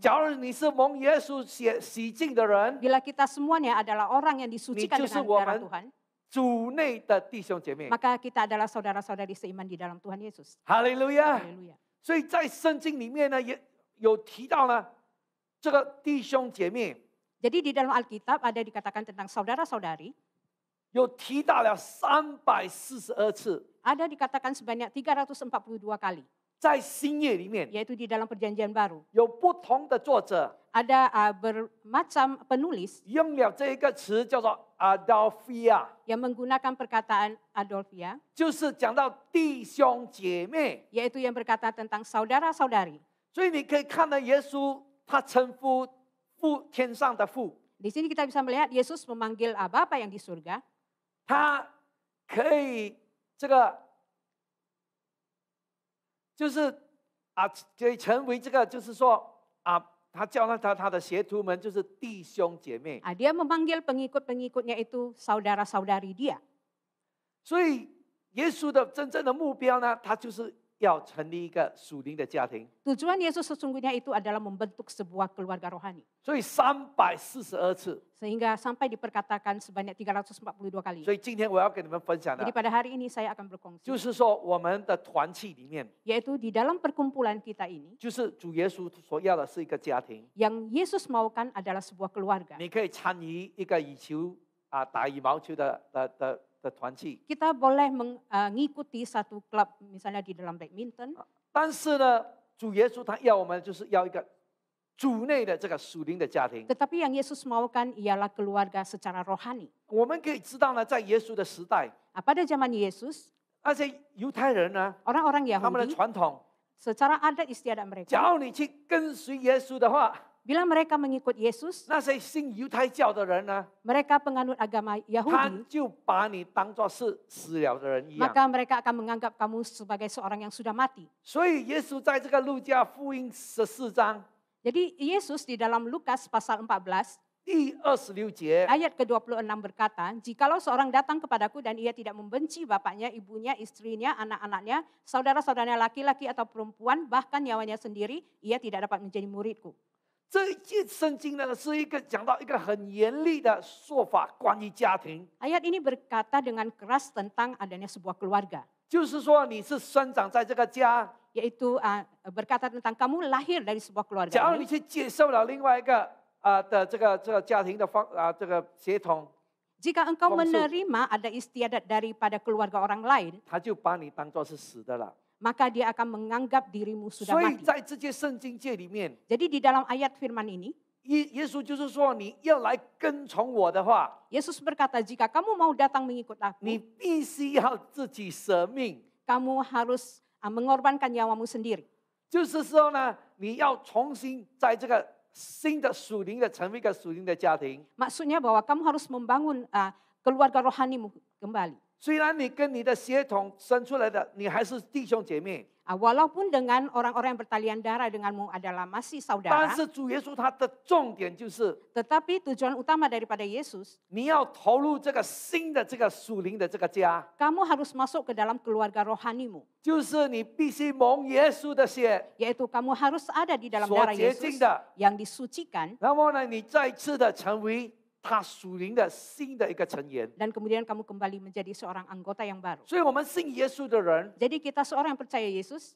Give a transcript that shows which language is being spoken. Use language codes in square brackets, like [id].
[zh] 假如你是蒙耶稣洗净的人， [id] bila kita semuanya adalah orang yang disucikan Ni justru dengan darah woman. Tuhan, [zh] 主内的弟兄姐妹， [id] maka kita adalah saudara-saudari seiman di dalam Tuhan Yesus. [zh] 哈利路亚。 [id] Haleluya. [zh] 所以在圣经里面呢，也有提到呢，这个弟兄姐妹 [id] Jadi di dalam Alkitab ada dikatakan tentang saudara-saudari, [zh] 有提到了342次， [id] ada dikatakan sebanyak 342 kali, [zh] 在新约里面 [id] yaitu di dalam perjanjian baru. [zh] 有不同的作者 [id] Ada bermacam penulis [zh] 用了这一个词叫做 Adelphia， [id] yang menggunakan perkataan Adolphia, [zh] 就是讲到弟兄姐妹。 [id] yaitu yang berkata tentang saudara-saudari. [zh] 所以你可以看到耶稣他称呼天上的父， [id] Di sini kita bisa melihat Yesus memanggil Bapa yang di surga, [zh] 他可以这个就是可以成为这个就是说他叫他的学徒们就是弟兄姐妹。 [id] Dia memanggil pengikut-pengikutnya itu saudara-saudari dia. [zh] 所以耶稣的真正的目标呢，他就是要成立一个属灵的家庭。 [id] Tujuan Yesus sesungguhnya itu adalah membentuk sebuah keluarga rohani. [zh] 所以342次。 [id] Sehingga sampai diperkatakan sebanyak 342 kali. [zh] 所以今天我要跟你们分享的 [id] Jadi，pada hari ini saya akan berkongsi, [zh] 就是说我们的团契里面， [id] yaitu di dalam perkumpulan kita ini, [zh] 就是主耶稣所要的是一个家庭。 [id] yang Yesus maukan adalah sebuah keluarga. [zh] 你可以参与一个羽球打羽毛球的团契， [id] Kita boleh mengikuti satu klub misalnya di dalam badminton, [zh] 但是呢，主耶稣他要我们就是要一个主内的这个属灵的家庭。 [id] tetapi yang Yesus maukan ialah keluarga secara rohani. [zh] 我们可以知道呢，在耶稣的时代， [id] Pada zaman Yesus, [zh] 那些犹太人呢， [id] orang-orang [zh] 他们的 [id] Yahudi [zh] 传统， [id] secara adat istiadat mereka, [zh] 假如你去跟随耶稣的话， [id] bila mereka mengikut Yesus, [zh] 那些信犹太教的人呢， [id] mereka penganut agama [zh] 他 [id] Yahudi, [zh] 就把你当作是死了的人一样。 [id] maka mereka akan menganggap kamu sebagai seorang yang sudah mati. [zh] 所以耶稣在这个路加福音14章 [id] Jadi Yesus di dalam Lukas pasal 14, [zh] 第26节， [id] ayat ke-26 berkata, "Jikalau seorang datang kepadaku dan ia tidak membenci bapaknya, ibunya, istrinya, anak-anaknya, saudara-saudaranya laki-laki atau perempuan, bahkan nyawanya sendiri, ia tidak dapat menjadi muridku." [zh] 这一节圣经呢是一个讲到一个很严厉的说法，关于家庭， [id] Ayat ini berkata dengan keras tentang adanya sebuah keluarga, [zh] 就是说你是生长在这个家， [id] yaitu berkata tentang kamu lahir dari sebuah keluarga [zh] 假如你 [id] ini. [zh] 去接受了另外一个的这个家庭的这个血统， [id] Jika engkau Maksud- menerima ada istiadat daripada keluarga orang lain, [zh] 他就把你当作是死的了。 [id] maka dia akan menganggap dirimu sudah [zh] 所以 [id] mati. [zh] 在这些圣经界里面， [id] Jadi di dalam ayat firman ini, [zh] 耶稣就是说，你要来跟从我的话， [id] Yesus berkata, jika kamu mau datang mengikut [zh] 你 [id] aku, [zh] 必须要自己舍命。 [id] kamu harus mengorbankan nyawamu sendiri. [zh] 就是说呢，你要重新在这个新的属灵的成为一个属灵的家庭。 [id] Maksudnya bahwa kamu harus membangun keluarga rohanimu kembali. [zh] 虽然你跟你的血统生出来的，你还是弟兄姐妹， [id] Walaupun dengan orang-orang yang bertalian darah denganmu adalah masih [zh] 但 [id] saudara, [zh] 是主耶稣他的重点就是， [id] tetapi tujuan utama daripada Yesus, [zh] 你要投入这个新的这个属灵的这个家， [id] kamu harus masuk ke dalam keluarga rohanimu. [zh] 就是你必须蒙耶稣的血 [id] Yaitu kamu harus ada di dalam [zh] 所 [id] darah [zh] 洁净 [id] Yesus [zh] 的， [id] yang disucikan, [zh] 然后呢，你再次的成为他属灵的新的一个成员。 [id] dan kemudian kamu kembali menjadi seorang anggota yang baru. [zh] 所以，我们信耶稣的人， [id] Jadi kita seorang yang percaya Yesus,